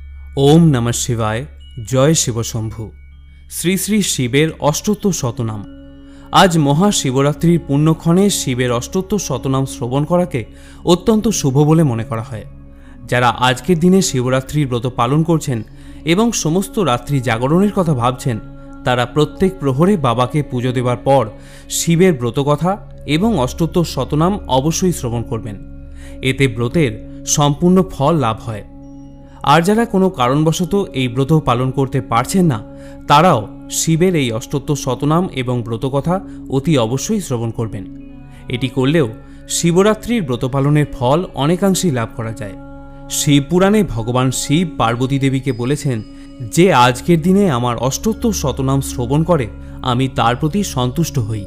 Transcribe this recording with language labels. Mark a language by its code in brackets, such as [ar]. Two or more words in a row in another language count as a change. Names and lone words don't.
[sa] ओम नमः शिवाय। जय शिवशंभु। [bn] শ্রী শ্রী শিবের অষ্টোত্তর শতনাম। আজ মহাশিবরাত্রির পুণ্যক্ষণে শিবের অষ্টোত্তর শতনাম শ্রবণ করাকে অত্যন্ত শুভ বলে মনে করা হয়। যারা আজকের দিনে শিবরাত্রির ব্রত পালন করছেন এবং সমস্ত রাত্রি জাগরণের কথা ভাবছেন তারা প্রত্যেক প্রহরে বাবাকে পুজো দেবার পর শিবের ব্রতকথা এবং অষ্টোত্তর শতনাম অবশ্যই শ্রবণ করবেন। এতে ব্রতের সম্পূর্ণ ফল লাভ হয়। আর যারা কোনো কারণবশত এই ব্রত পালন করতে পারছেন না তারাও শিবের এই অষ্টোত্তর শতনাম এবং ব্রতকথা অতি অবশ্যই শ্রবণ করবেন। এটি করলেও শিবরাত্রির ব্রত পালনের ফল অনেকাংশেই লাভ করা যায়। শিব পুরাণে ভগবান শিব পার্বতী দেবীকে বলেছেন যে আজকের দিনে আমার অষ্টোত্তর শতনাম শ্রবণ করে আমি তার প্রতি সন্তুষ্ট হই।